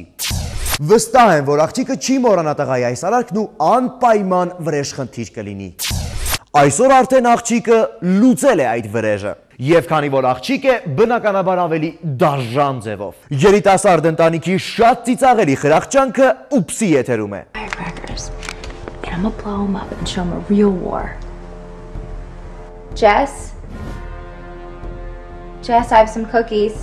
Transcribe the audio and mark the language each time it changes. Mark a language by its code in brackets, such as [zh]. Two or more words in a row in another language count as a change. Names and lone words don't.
[hy] վստահ եմ, որ աղջիկը չի մոռանա տղայի այս արարքն ու անպայման վրեժխնդիր կլինի։ Այսօր արդեն աղջիկը լուծել է այդ վրեժը։ Եվ քանի որ աղջիկ է, բնականաբար ավելի դաժան ձևով։ Երիտասարդ ընտանիքի շատ ծիծաղելի խրախճանքը ուպսի եթերում է։ [en] I'm gonna blow him up and show him a real war. Jess, I have some cookies.